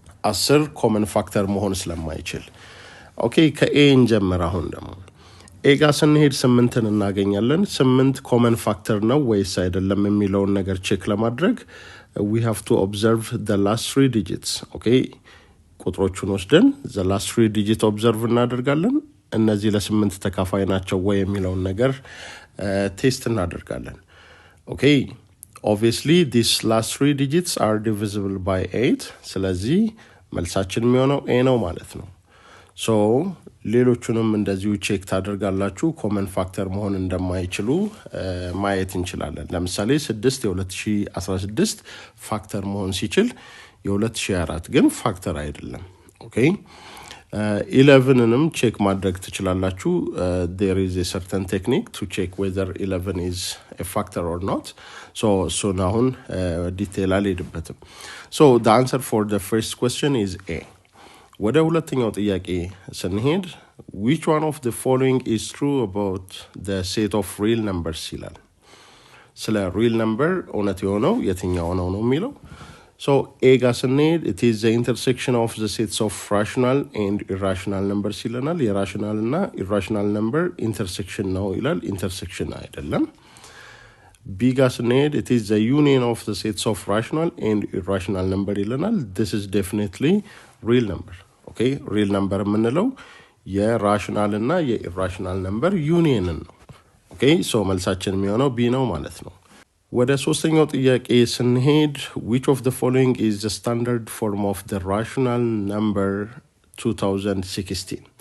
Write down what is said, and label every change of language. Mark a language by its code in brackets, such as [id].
[am] 10 ኮመን ፋክተር መሆን ስለማይችል። ኦኬ፣ ከኤ እንጀምር። አሁን ደግሞ ኤ ጋር ስንሄድ 8ን እናገኛለን። 8 ኮመን ፋክተር ነው ወይስ አይደለም የሚለውን ነገር ቼክ ለማድረግ [en] we have to observe the last 3 digits. okay, [am] ቁጥሮቹን ወስደን [en] the last 3 digit observe እናደርጋለን። [am] እነዚህ ለ8 ተካፋይ ናቸው ወይ የሚለውን ነገር ቴስት እናደርጋለን። [en] okay, obviously these last 3 digits are divisible by 8. [am] ስለዚህ መልሳችን የሚሆነው ኤ ነው ማለት ነው። so ሌሎቹንም እንደዚሁ ቼክ ታደርጋላችሁ ኮመን ፋክተር መሆን እንደማይችሉ ማየት እንችላለን። ለምሳሌ 6 የ2016 ፋክተር መሆን ሲችል የ2024 ግን ፋክተር አይደለም። ኦኬ፣ 11ንም ቼክ ማድረግ ትችላላችሁ። [en] there is a certain technique to check whether 11 is a factor or not. so [am] አሁን ዲቴል አልሄድበትም። [en] so the answer for the first question is A. [am] ወደ ሁለተኛው ጥያቄ ስንሄድ [en] which one of the following is true about the set of real numbers ይላል። [am] ስለ real number እውነት የሆነው የትኛው ነው የሚለው። [en] so A ጋር ስንሄድ it is the intersection of the sets of rational and irrational numbers ይለናል። [am] የራሽናል እና irrational number intersection ነው ይላል። intersection አይደለም። [en] B [am] ጋር ስንሄድ [en] it is the union of the sets of rational and irrational number ይለናል። this is definitely real number. [am] ኦኬ፣ ሪል ነምበር የምንለው የራሽናል እና የኢራሽናል ነምበር ዩኒየንን ነው። ኦኬ፣ ሶ መልሳችን የሚሆነው ቢ ነው ማለት ነው። ወደ ሶስተኛው ጥያቄ ስንሄድ [en] which of the following is the standard form of the rational number 2016?